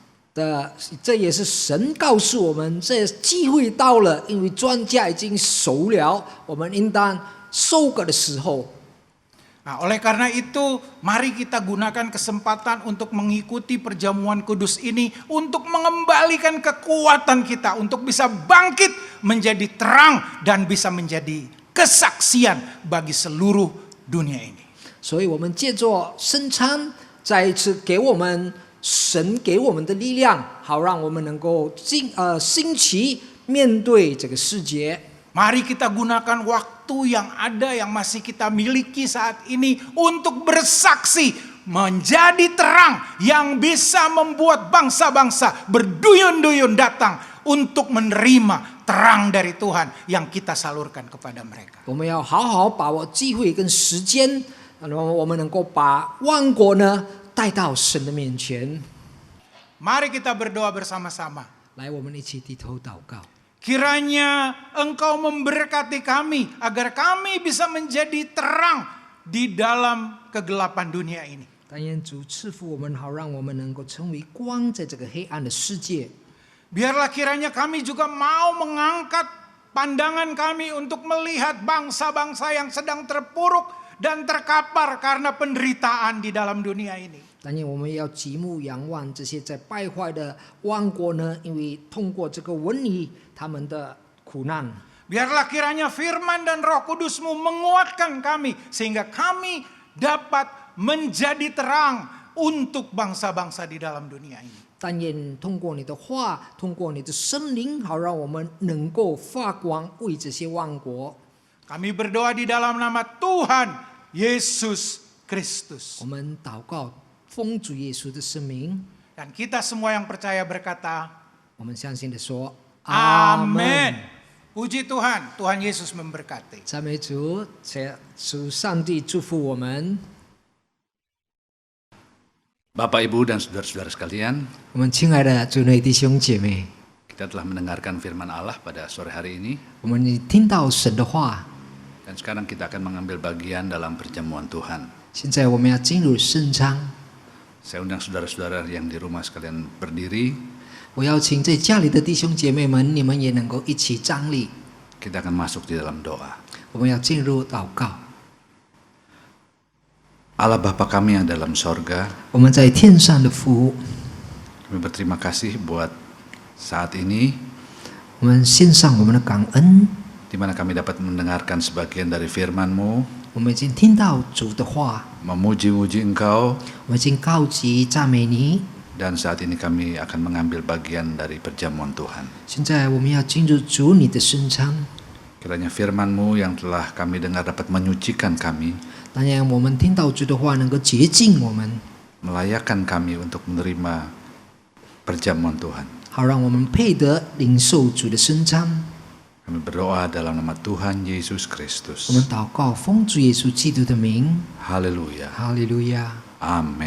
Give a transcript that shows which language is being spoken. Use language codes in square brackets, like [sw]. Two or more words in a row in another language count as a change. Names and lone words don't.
[zh] 这也是神告诉我们，这机会到了，因为庄稼已经熟了，我们应当收割的时候。 [id] Nah, oleh karena itu, mari kita gunakan kesempatan untuk mengikuti perjamuan kudus ini untuk mengembalikan kekuatan kita untuk bisa bangkit menjadi terang dan bisa menjadi kesaksian bagi seluruh dunia ini. [zh] 所以，我们借着圣餐，再一次给我们神给我们的力量，好让我们能够兴起面对这个世界。 [id] Mari kita gunakan waktu yang ada yang masih kita miliki saat ini untuk bersaksi, menjadi terang yang bisa membuat bangsa-bangsa berduyun-duyun datang untuk menerima terang dari Tuhan yang kita salurkan kepada mereka. [zh] 我们要好好把握机会跟时间，然后我们能够把万国呢带到神的面前。 [id] Mari kita berdoa bersama-sama. [zh] 来，我们一起低头祷告。 [id] Kiranya Engkau memberkati kami agar kami bisa menjadi terang di dalam kegelapan dunia ini. [zh] 但愿主赐福我们，好让我们能够成为光，在这个黑暗的世界。 [id] Biarlah kiranya kami juga mau mengangkat pandangan kami untuk melihat bangsa-bangsa yang sedang terpuruk dan terkapar karena penderitaan di dalam dunia ini. [zh] 但愿我们要极目仰望这些在败坏的万国呢，因为通过这个瘟疫，他们的苦难。 [id] Biarlah kiranya firman dan Roh Kudus-Mu menguatkan kami sehingga kami dapat menjadi terang untuk bangsa-bangsa di dalam dunia ini. [zh] 但愿通过你的话，通过你的圣灵，好让我们能够发光，为这些万国。 [id] Kami berdoa di dalam nama Tuhan Yesus Kristus. [zh] 我们祷告，奉主耶稣的圣名， [id] Dan kita semua yang percaya berkata, [zh] 我们相信的说， [id] Amin. Puji Tuhan, Tuhan Yesus memberkati. [zh] 赞美主，主上帝祝福我们。 [id] Bapak, Ibu, dan saudara-saudara sekalian, [zh] 我们亲爱的主内弟兄姐妹， [id] kita telah mendengarkan firman Allah pada sore hari ini, [zh] 我们听到神的话， [id] dan sekarang kita akan mengambil bagian dalam perjamuan Tuhan. [zh] 现在我们要进入圣章。 [id] Saya undang saudara-saudara yang di rumah sekalian berdiri, [zh] 我邀请在家里的弟兄姐妹们，你们也能够一起站立。 [id] kita akan masuk di dalam doa. [zh] 我们要进入祷告。 [id] Allah Bapa kami yang dalam sorga, [zh] 我们在天上的父， [id] kami berterima kasih buat saat ini, [zh] 我们献上我们的感恩。 [id] di mana kami dapat mendengarkan sebagian dari firman-Mu, [zh] 我们已经听到主的话， [id] memuji-muji Engkau, [zh] 我们已经高级赞美你。 [id] dan saat ini kami akan mengambil bagian dari perjamuan Tuhan. [zh] 现在我们要进入主你的圣章， [id] Kiranya firman-Mu yang telah kami dengar dapat menyucikan kami, [zh] 当然我们听到主的话能够洁净我们， [id] melayakkan kami untuk menerima perjamuan Tuhan. [zh] 好让我们配得领受主的圣章。 [id] Kami berdoa dalam nama Tuhan Yesus [zh] 我们 [id] Kristus. [zh] 祷告，奉主耶稣基督的名， [id] Haleluya. [zh] 哈利路亚， [id] Amin.